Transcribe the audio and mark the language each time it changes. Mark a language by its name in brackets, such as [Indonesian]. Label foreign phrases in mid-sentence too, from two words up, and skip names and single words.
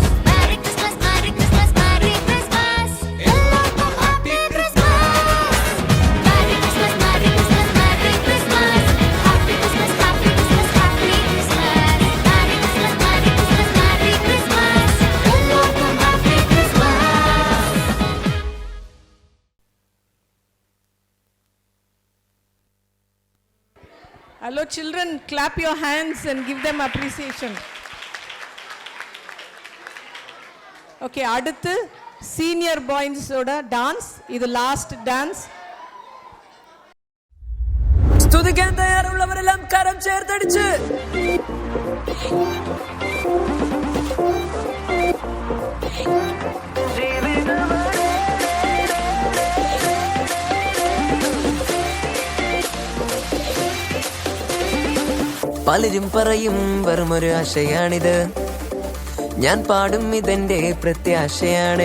[English] Merry Christmas, Merry Christmas, Merry Christmas. [Tamil] எல்லாருக்கும் [English] Happy Christmas. Merry Christmas, Merry Christmas, Merry Christmas. Happy Christmas, Happy Christmas, Happy Christmas. Merry Christmas, Merry Christmas, Merry Christmas. [Tamil] எல்லாருக்கும் [English] Happy Christmas. Hello children, clap your hands and give them appreciation. [Tamil] Okay, அடுத்து [English] senior boys [Tamil] ஓட டான்ஸ். இது [English] last dance. [Malayalam] സ്തുതിക്കാൻ തയ്യാറുള്ളവരെല്ലാം കരം ചേർത്തടിച്ച് പലരും പറയും വെറുമൊരു ആശയാണിത്, ഞാൻ പാടും ഇതെന്റെ പ്രത്യാശയാണ്.